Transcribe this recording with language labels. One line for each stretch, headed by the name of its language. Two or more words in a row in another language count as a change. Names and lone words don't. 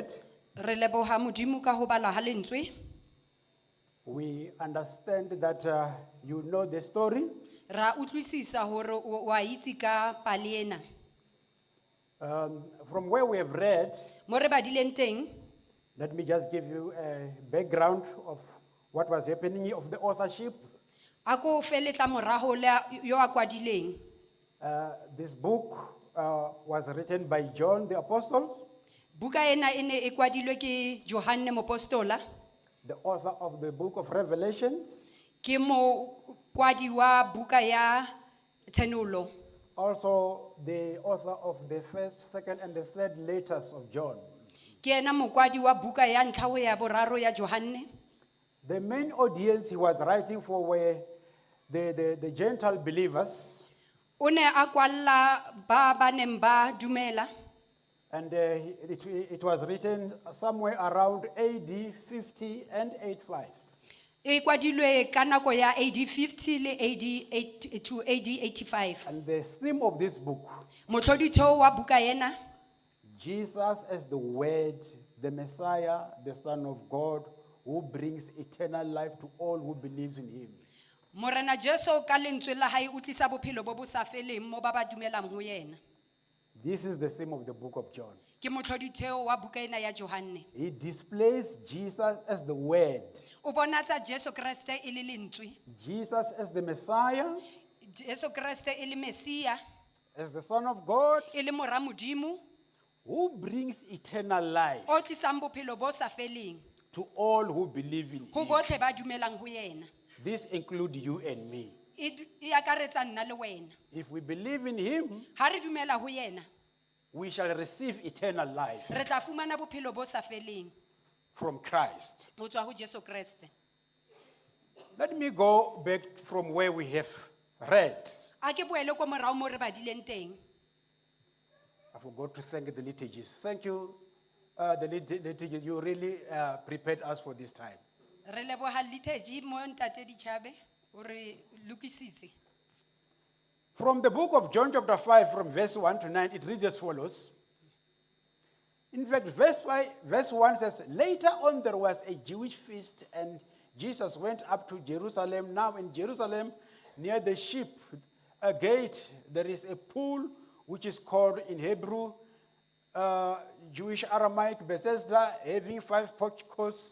Southern Sotho: Re leboha Modimo ka ho bala ha lentswe.
English: We understand that you know the story.
Southern Sotho: Ra utlwisisa hore wa itse ka pale ena.
English: From where we have read,
Southern Sotho: Mo re badileng teng,
English: let me just give you a background of what was happening, of the authorship.
Southern Sotho: a ko feletla morago le yo a kwadileng.
English: This book was written by John the Apostle,
Southern Sotho: Buka ena e ne e kwadilwe ke Johanne Mopostola,
English: the author of the book of Revelations,
Southern Sotho: ke mo kwadi wa buka ya Tsenolo,
English: also the author of the first, second, and the third letters of John.
Southern Sotho: ke ena mokwadi wa buka ya ntlha ho ya boraro ya Johanne.
English: The main audience he was writing for were the Gentile believers,
Southern Sotho: O ne a kwalla ba ba neng ba dumela,
English: and it was written somewhere around AD 50 and 85.
Southern Sotho: e kwadilwe ka nako ya AD 50 le AD to AD 85.
English: And the theme of this book,
Southern Sotho: Motlhoditheo wa buka ena,
English: Jesus as the Word, the Messiah, the Son of God, who brings eternal life to all who believes in Him.
Southern Sotho: Morena Jesu ka lentswe la hae o tlisa bophelo bo bo sa feleng mo ba ba dumelang ho yena.
English: This is the theme of the book of John.
Southern Sotho: Ke motlhoditheo wa buka ena ya Johanne.
English: He displays Jesus as the Word,
Southern Sotho: O bonatsa Jesu Kriste e le lentswe,
English: Jesus as the Messiah,
Southern Sotho: Jesu Kriste e le Mesia,
English: as the Son of God,
Southern Sotho: e le mora Modimo,
English: who brings eternal life
Southern Sotho: o tlisang bophelo bo sa feleng
English: to all who believe in
Southern Sotho: ho
English: Him.
Southern Sotho: botlhe ba dumelang ho yena.
English: This includes you and me.
Southern Sotho: E akaretsa nna le wena.
English: If we believe in Him,
Southern Sotho: Ha re dumela ho yena,
English: we shall receive eternal life
Southern Sotho: re tla fumana bophelo bo sa feleng
English: from Christ.
Southern Sotho: ho tswa ho Jesu Kriste.
English: Let me go back from where we have read.
Southern Sotho: A ke boele ko morao mo re badileng teng.
English: I forgot to thank the liturgies. Thank you, the liturgies. You really prepared us for this time.
Southern Sotho: Re leboha liturgy mo ntate Dichabe o re lokisitse.
English: From the book of John chapter 5 from verse 1 to 9, it reads as follows. In fact, verse 1 says, later on there was a Jewish feast and Jesus went up to Jerusalem. Now in Jerusalem, near the sheep gate, there is a pool which is called in Hebrew, Jewish Aramaic, Bethesda, having 5 porticos.